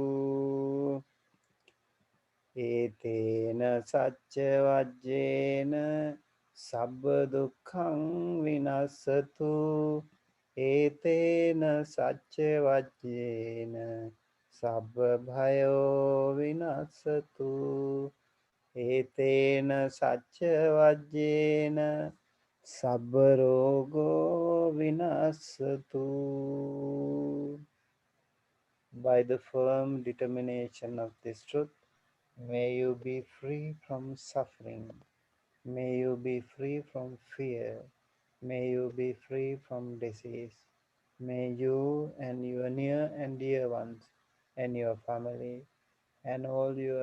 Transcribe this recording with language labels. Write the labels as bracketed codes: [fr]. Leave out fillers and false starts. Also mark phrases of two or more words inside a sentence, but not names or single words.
[pi] ඒතේන සච්ච වජ්ජේන සබ්බ දුක්ඛං විනස්සතු ඒතේන සච්ච වජ්ජේන සබ්බ භයෝ විනස්සතු ඒතේන සච්ච වජ්ජේන සබ්බ රෝගෝ විනස්සතු. [en] By the firm determination of this truth, may you be free from suffering. May you be free from fear. May you be free from disease. May you and your near and dear ones and your family and all your